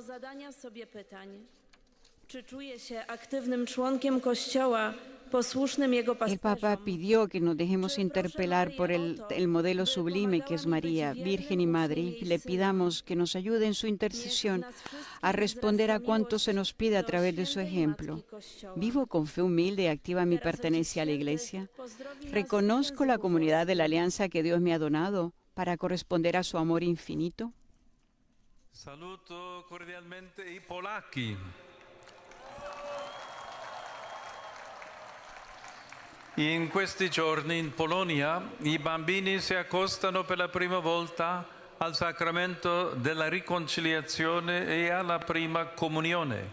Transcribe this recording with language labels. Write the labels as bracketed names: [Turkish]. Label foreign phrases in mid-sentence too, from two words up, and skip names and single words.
[Spanish] El Papa pidió que nos dejemos interpelar por el modelo sublime que es María, Virgen y Madre, y le pidamos que nos ayude en su intercesión a responder a cuanto se nos pide a través de su ejemplo. ¿Vivo con fe humilde y activa mi pertenencia a la Iglesia? ¿Reconozco la comunidad de la alianza que Dios me ha donado para corresponder a su amor infinito? [Italian] Saluto cordialmente i polacchi. In questi giorni in Polonia i bambini si accostano per la prima volta al sacramento della riconciliazione e alla prima comunione.